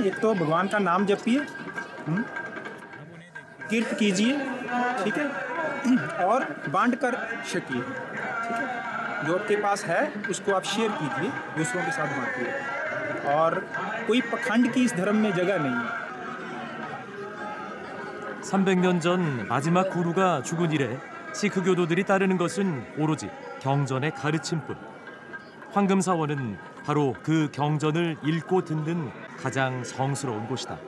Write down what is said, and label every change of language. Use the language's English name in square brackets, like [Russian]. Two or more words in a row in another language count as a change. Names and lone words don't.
[Hindi] एक तो भगवान का नाम जपिए, कीर्त कीजिए, ठीक है, और बांट कर छकिए, ठीक है। जो आपके पास है उसको आप शेयर कीजिए, दूसरों के साथ बांटिए और कोई पखंड की इस धर्म में जगह नहीं है। [Korean] 300년 전 마지막 구루가 죽은 이래 시크 교도들이 따르는 것은 오로지 경전의 가르침뿐. 황금사원은 바로 그 경전을 읽고 듣는 가장 성스러운 곳이다.